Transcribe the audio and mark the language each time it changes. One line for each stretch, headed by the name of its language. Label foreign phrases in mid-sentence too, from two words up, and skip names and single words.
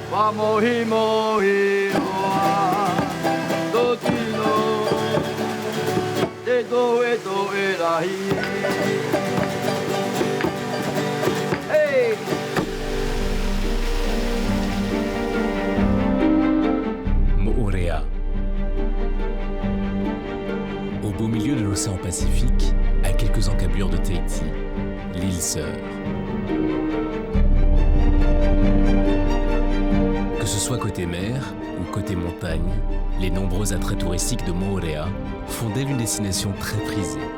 Tahitian: mohi mohi roa do tino te do e rahi. Hey!
French: Moorea. Au beau milieu de l'océan Pacifique, à quelques encablures de Tahiti, l'île Sœur. Que ce soit côté mer ou côté montagne, les nombreux attraits touristiques de Moorea font d'elle une destination très prisée.